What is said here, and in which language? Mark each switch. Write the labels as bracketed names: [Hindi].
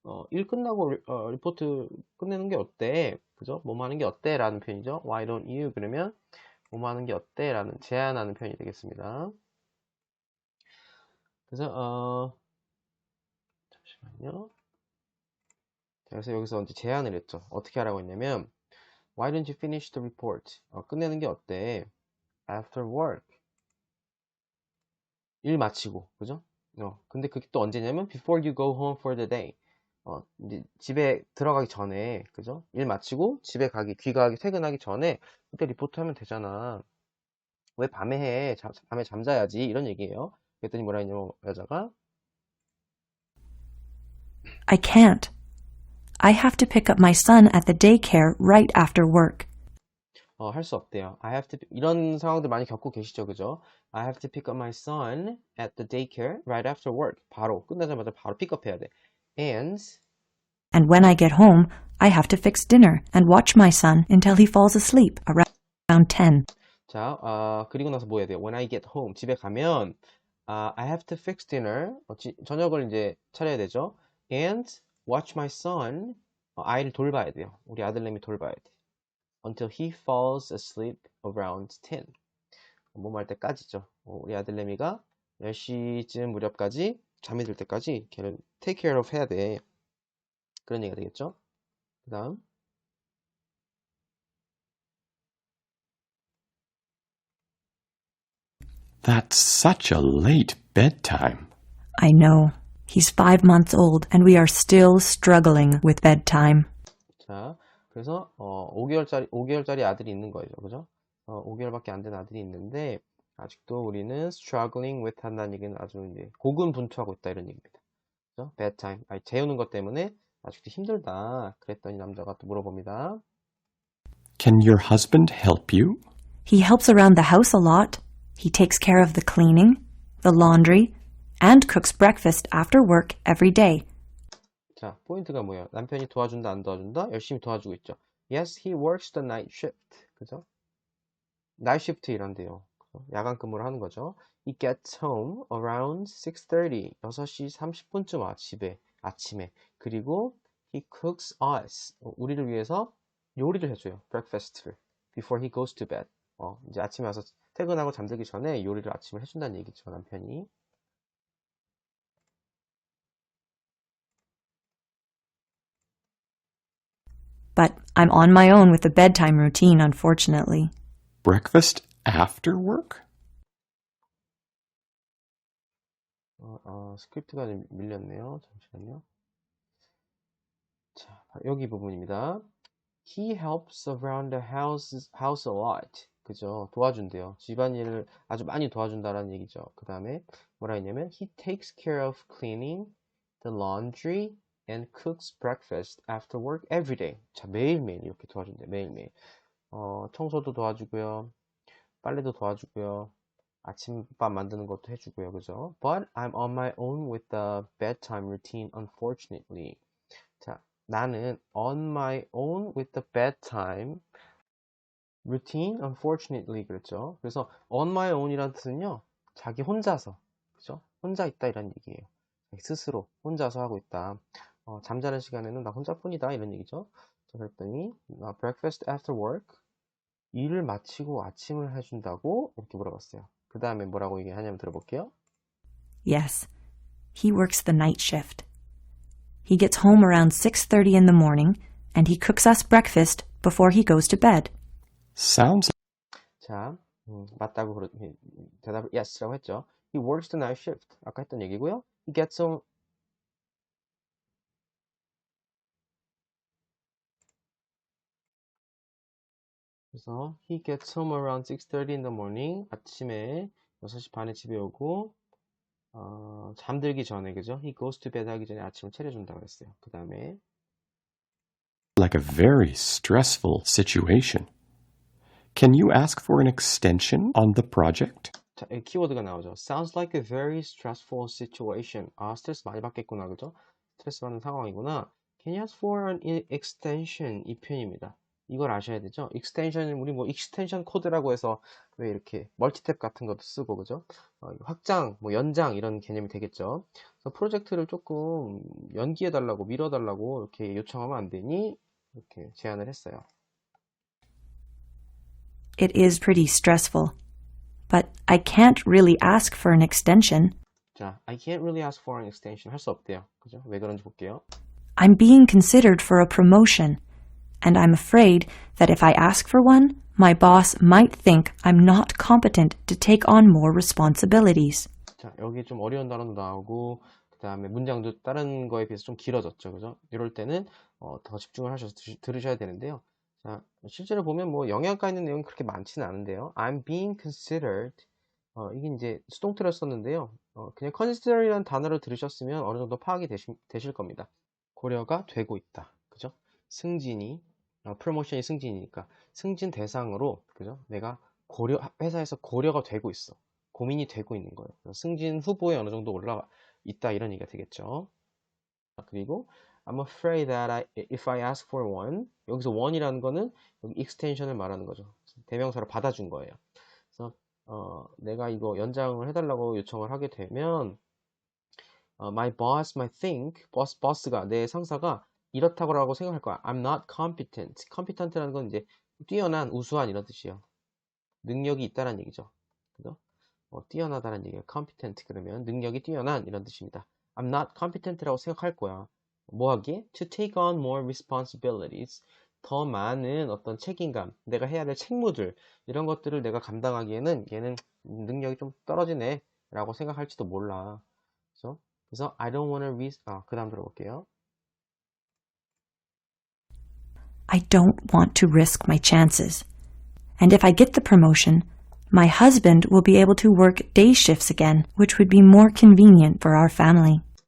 [Korean] 일 끝나고 리포트 끝내는 게 어때? 그죠? 뭐뭐 하는 게 어때? 라는 표현이죠. [English] Why don't you? [Korean] 그러면 뭐뭐 하는 게 어때? 라는 제안하는 표현이 되겠습니다. 그래서 잠시만요. 그래서 여기서 이제 제안을 했죠. 어떻게 하라고 했냐면 [English] Why don't you finish the report? [Korean] 끝내는 게 어때? [English] After work. [Korean] 일 마치고, 그죠? 근데 그게 또 언제냐면 [English] Before you go home for the day. [Korean] 이제 집에 들어가기 전에, 그죠? 일 마치고 집에 귀가하기, 퇴근하기 전에 그때 리포트 하면 되잖아. 왜 밤에 해? 밤에 잠자야지. 이런 얘기예요. 그랬더니 뭐라 했냐면 여자가 [English] I can't. I have to pick up my son at the daycare right after work. [Korean] 할 수 없대요. 이런 상황들 많이 겪고 계시죠, 그죠? [English] I have to pick up my son at the daycare right after work. [Korean] 바로 끝나자마자 바로 픽업해야 돼. [English] And when I get home, I have to fix dinner and watch my son until he falls asleep around 10. [Korean] 자, 그리고 나서 뭐 해야 돼요? [English] When I get home, [Korean] 집에 가면 [English] I have to fix dinner. [Korean] 저녁을 이제 차려야 되죠. [English] and watch my son. [Korean] 아이를 돌봐야 돼요. 우리 아들내미 돌봐야 돼. [English] Until he falls asleep around 10. [Korean] 몸할 때까지죠. 우리 아들내미가 10시쯤 무렵까지 잠이 들 때까지 걔를 [English] take care of [Korean] 해야 돼. 그런 얘기가 되겠죠. 그 다음 [English] That's such a late bedtime. I know. He's 5 months old and we are still struggling with bedtime. [Korean] 자, 그래서 5개월짜리 아들이 있는 거죠. 그죠? 5개월밖에 안 된 아들이 있는데 아직도 우리는 [English] struggling with [Korean] 한다는 얘기는 아주 이제 고군분투하고 있다 이런 얘기입니다. 그죠? bedtime. 재우는 것 때문에 아직도 힘들다. 그랬더니 남자가 또 물어봅니다. [English] Can your husband help you? He helps around the house a lot. He takes care of the cleaning, the laundry, and cooks breakfast after work every day. [Korean] 자, 포인트가 뭐예요? 남편이 도와준다, 안 도와준다? 열심히 도와주고 있죠. Yes, he works the night shift. 그죠? 나이트 시프트 일한대요. 야간 근무를 하는 거죠. [English] He gets home around 6:30. [Korean] 6시 30분쯤 와, 집에. 아침에. 그리고 [English] he cooks us. [Korean] 우리를 위해서 요리를 해줘요. [English] breakfast를. Before he goes to bed. [Korean] 이제 아침에 와서 퇴근하고 잠들기 전에 요리를 아침에 해준다는 얘기죠, 남편이. [English] But I'm on my own with the bedtime routine, unfortunately. Breakfast after work? [Korean] 스크립트가 좀 밀렸네요. 잠시만요. 자, 여기 부분입니다. He helps around the house a lot. 그죠? 도와준대요. 집안일을 아주 많이 도와준다라는 얘기죠. 그 다음에 뭐라 했냐면 [English] He takes care of cleaning the laundry and cooks breakfast after work every day. [Korean] 자, 매일매일 이렇게 도와준대. 매일매일. 청소도 도와주고요. 빨래도 도와주고요. 아침밥 만드는 것도 해주고요. 그죠? [English] But I'm on my own with the bedtime routine, unfortunately. [Korean] 자, 나는 [English] on my own with the bedtime routine, unfortunately. [Korean] 그랬죠. 그래서 on my own이라는 뜻은요, 자기 혼자서, 그죠? 혼자 있다 이런 얘기예요. 스스로 혼자서 하고 있다. 잠자는 시간에는 나 혼자뿐이다 이런 얘기죠. 자, 그랬더니 [English] breakfast after work, [Korean] 일을 마치고 아침을 해준다고 이렇게 물어봤어요. 그 다음에 뭐라고 얘기하냐면 들어볼게요. [English] Yes, he works the night shift. He gets home around 6:30 in the morning and he cooks us breakfast before he goes to bed. Sounds [Korean] 자, 맞다고 대답을 yes라고 했죠. [English] He works the night shift. [Korean] 아까 했던 얘기고요. [English] He gets home [Korean] 그래서 [English] he gets home around 6:30 in the morning. [Korean] 아침에 6시 반에 집에 오고 잠들기 전에 그죠? [English] He goes to bed [Korean] 하기 전에 아침을 차려준다고 했어요. 그 다음에 [English] like a very stressful situation. Can you ask for an extension on the project? [Korean] 자, 키워드가 나오죠. [English] Sounds like a very stressful situation. [Korean] 스트레스 많이 받겠구나, 그죠? 스트레스 받는 상황이구나. [English] Can you ask for an extension? [Korean] 이 표현입니다. 이걸 아셔야 되죠. extension, 우리 뭐 extension 코드라고 해서 왜 이렇게 멀티탭 같은 것도 쓰고, 그죠? 확장, 뭐 연장 이런 개념이 되겠죠. 그래서 프로젝트를 조금 연기해달라고, 미뤄달라고 이렇게 요청하면 안 되니 이렇게 제안을 했어요. [English] It is pretty stressful, but I can't really ask for an extension. [Korean] 자, [English] I can't really ask for an extension. [Korean] 할 수 없대요. 그죠? 왜 그런지 볼게요. [English] I'm being considered for a promotion, and I'm afraid that if I ask for one, my boss might think I'm not competent to take on more responsibilities. [Korean] 자, 여기 좀 어려운 단어도 나오고 그 다음에 문장도 다른 거에 비해서 좀 길어졌죠. 그죠? 이럴 때는 더 집중을 하셔서 들으셔야 되는데요. 자, 실제로 보면 뭐 영양가 있는 내용은 그렇게 많지는 않은데요. I'm being considered. 이게 이제 수동태를 썼는데요. 그냥 consider이라는 단어를 들으셨으면 어느 정도 파악이 되실 겁니다. 고려가 되고 있다. 그죠? 승진이, 프로모션이 승진이니까 승진 대상으로, 그죠? 내가 회사에서 고려가 되고 있어. 고민이 되고 있는 거예요. 승진 후보에 어느 정도 올라가 있다 이런 얘기가 되겠죠. 그리고 [English] I'm afraid that if I ask for one, [Korean] 여기서 one이라는 거는 여기 extension을 말하는 거죠. 대명사로 받아준 거예요. 그래서 내가 이거 연장을 해달라고 요청을 하게 되면 [English] my boss might think, [Korean] boss가, 내 상사가 이렇다고라고 생각할 거야. [English] I'm not competent. [Korean] competent라는 건 이제 뛰어난, 우수한 이런 뜻이에요. 능력이 있다는 얘기죠. 그죠? 뛰어나다는 얘기예요. competent 그러면 능력이 뛰어난 이런 뜻입니다. [English] I'm not competent [Korean] 라고 생각할 거야. 뭐 하기에? [English] To take on more responsibilities. [Korean] 더 많은 어떤 책임감, 내가 해야 될 책무들, 이런 것들을 내가 감당하기에는 얘는 능력이 좀 떨어지네 라고 생각할지도 몰라. 그래서 [English] I don't want to risk, [Korean] 그 다음 들어볼게요. [English] I don't want to risk my chances. And if I get the promotion, my husband will be able to work day shifts again, which would be more convenient for our family.